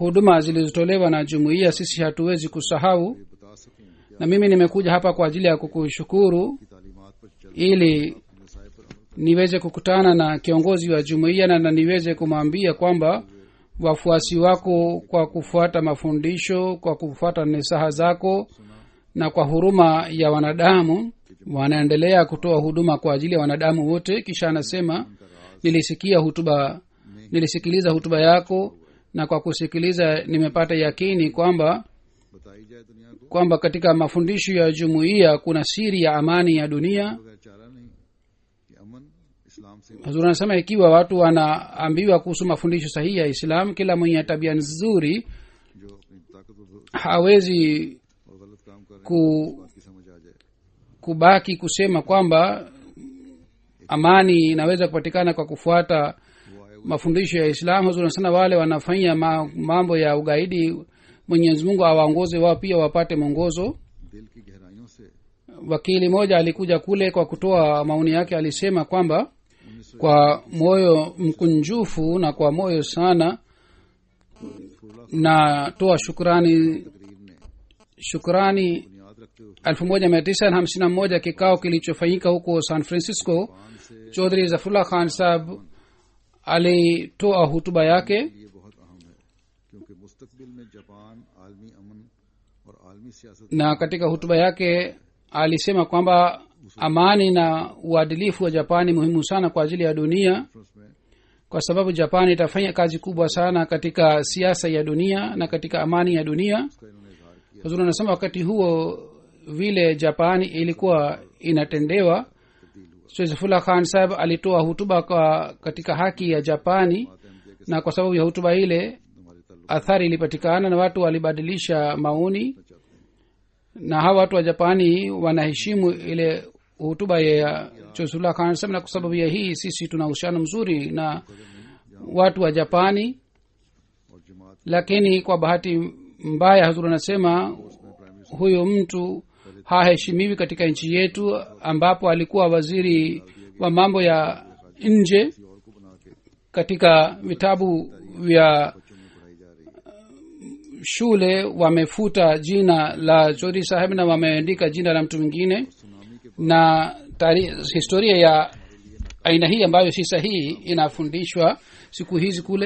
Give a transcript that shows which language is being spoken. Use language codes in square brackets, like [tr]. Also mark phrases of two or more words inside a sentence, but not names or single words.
[sw] huduma zilizotolewa na jumuiya sisi hatuwezi kusahau [ur] یہ بتا سکوں کہ [sw] na mimi nimekuja hapa kwa ajili ya kukushukuru [ur] آپ کی تعلیمات پر چل [sw] ili [ur] نصائح پر عمل [sw] niweze kukutana na kiongozi wa jumuiya na niweze kumwambia kwamba wafuasi wako kwa kufuata mafundisho kwa kufuata nasaha zako na kwa huruma ya wanadamu wanaendelea kutoa huduma kwa ajili ya wanadamu wote kisha anasema nilisikiliza hutuba yako na kwa kusikiliza nimepata yakini kwamba [ur] بتائی جائے دنیا کو [sw] kwamba katika mafundisho ya jumuiya kuna siri ya amani ya dunia [ur] بغیر چارہ نہیں کہ امن اسلام سے [sw] hazur anasema ikiwa watu wanaambiwa kuhusu mafundisho sahihi ya islam kila mwenye tabia nzuri [ur] جو اپنی طاقت اور [sw] hawezi [ur] غلط کام کر رہے [sw] ku, [ur] ہیں بات کی سمجھ آ جائے [sw] kubaki kusema kwamba amani inaweza kupatikana kwa kufuata [ur] وہ آئے [sw] mafundisho ya islam hazur anasema wale wanafanya mambo ya ugaidi mwenyezi mungu awaongoze wao pia wapate mwongozo [ur] دل کی گہرائیوں سے [sw] wakili moja alikuja kule kwa kutoa maoni yake alisema kwamba kwa moyo mkunjufu na kwa moyo sana natoa shukrani [ur] بنیاد رکھتے ہوئے [sw] 1951 kikao kilichofanyika huko san francisco chaudhry zafrullah khan sahab alitoa hutuba yake [ur] یہ بہت اہم ہے کیونکہ مستقبل میں جاپان عالمی امن اور عالمی سیاست [sw] na katika hutuba yake alisema kwamba amani na uadilifu wa japani muhimu sana kwa ajili ya dunia [ur] में [sw] kwa sababu japani itafanya kazi kubwa sana katika siasa ya dunia na katika amani ya dunia [ur] کا انہوں نے اظہار کیا [sw] huzuri anasema wakati huo vile japani ilikuwa inatendewa Saifullah Khan Sahib alitoa hutuba katika haki ya japani na kwa sababu ya hutuba ile athari ilipatikana na watu walibadilisha maoni na hawa watu wa japani wanaheshimu ile hutuba ya Saifullah Khan Sahib na kwa sababu ya hii sisi tuna uhusiano mzuri na watu wa japani [ur] اور جماعت [sw] lakini kwa bahati mbaya hazur anasema huyo mtu haheshimiwi katika nchi yetu ambapo alikuwa waziri wa mambo ya nje [ur] اور کو بنا کے [sw] katika vitabu vya [ur] پڑھائی جا رہی ہے [sw] shule wamefuta jina la chori saheb na wameandika jina la mtu mwingine na historia ya aina hii ambayo si sahihi inafundishwa siku hizi kule